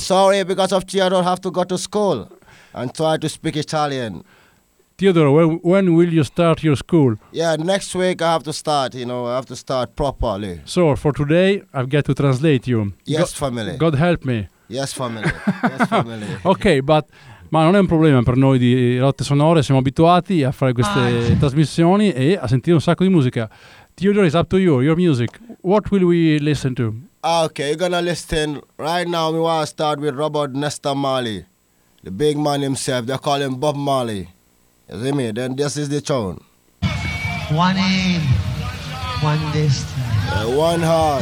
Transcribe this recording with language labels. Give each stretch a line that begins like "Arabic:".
English: Sorry, because of Theodore have to go to school and try to speak Italian. Theodore, when will you start your school? Yeah, next week I have to start, you know, I have to start properly. So, for today, I've got to translate you. Yes, family. God help me. Yes, family. Yes, family. Okay, but...
Italian: Ma non è un problema per noi di Rotte Sonore, siamo abituati a fare queste trasmissioni e a sentire un sacco di musica.
English: Theodore, it's up to you, your music. What will we listen to? Okay, you're gonna listen. Right now we want to start with Robert Nesta Marley. The big man himself, they call him Bob Marley. You see me? Then this is the tune. One aim, one destiny. One heart.